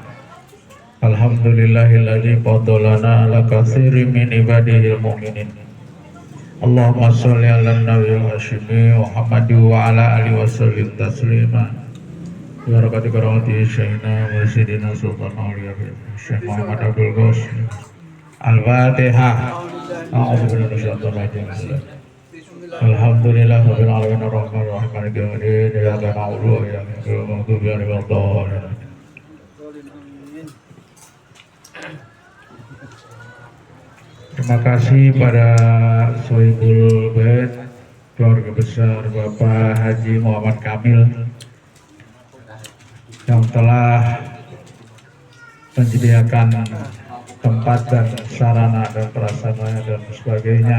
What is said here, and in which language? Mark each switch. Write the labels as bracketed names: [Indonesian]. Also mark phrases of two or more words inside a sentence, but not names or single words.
[Arabic] الحمد لله الذي فضلنا على كثير من عباده المؤمنين. اللهم صل على النبي الهاشمي محمد وعلى آله وسلم تسليما. بركات كرامات شيخنا مرشدنا سلطان أولياء شيخ محمد عبد الغوث. Al-Fatihah. أعوذ بالله من الشيطان الرجيم. الحمد لله رب العالمين الرحمن الرحيم مالك يوم الدين إياك نعبد وإياك نستعين اهدنا الصراط المستقيم. [Indonesian] Terima kasih pada [Arabic] صاحب البيت, [Indonesian] keluarga besar Bapak Haji Muhammad Kamil yang telah menyediakan tempat dan sarana dan prasarana dan sebagainya.